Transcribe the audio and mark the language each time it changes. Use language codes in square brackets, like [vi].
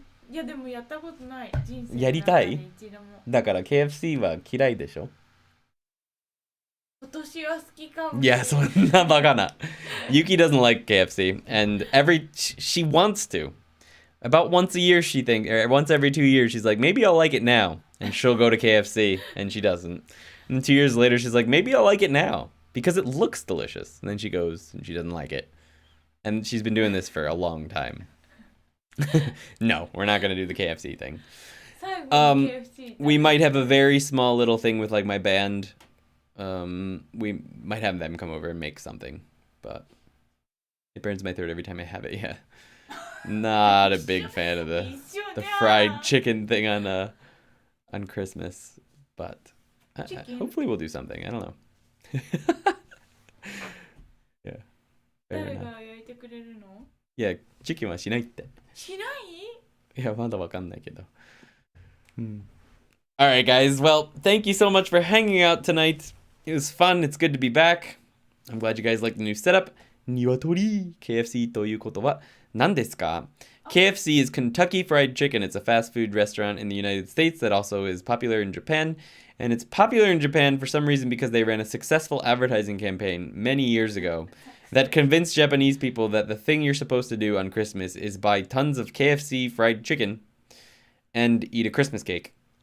[ja] いやでもやったことない。人生やりたい? だから KFC は嫌いでしょ? 今年は好きかも。いや、そんなバカな. [en] Yuki doesn't like KFC, and she wants to. About once a year, she thinks, or once every 2 years, she's like, maybe I'll like it now. And she'll go to KFC, and she doesn't. And 2 years later, she's like, maybe I'll like it now because it looks delicious. And then she goes and she doesn't like it. And she's been doing this for a long time. No, we're not going to do the KFC thing. We might have a very small little thing with like my band. We might have them come over and make something, but it burns my throat every time I have it. Yeah. Not a big fan of the fried chicken thing on Christmas, but hopefully we'll do something. I don't know. Yeah. Fair enough. [ja] Yeah, chicken はしないって。しない? いや、まだわかんないけど。 [en] Alright, guys. Well, thank you so much for hanging out tonight. It was fun. It's good to be back. I'm glad you guys liked the new setup. [ja] 鶏 KFC ということは何ですか? [en] KFC is Kentucky Fried Chicken. It's a fast food restaurant in the United States that also is popular in Japan. And it's popular in Japan for some reason because they ran a successful advertising campaign many years ago that convinced Japanese people that the thing you're supposed to do on Christmas is buy tons of KFC fried chicken and eat a Christmas cake.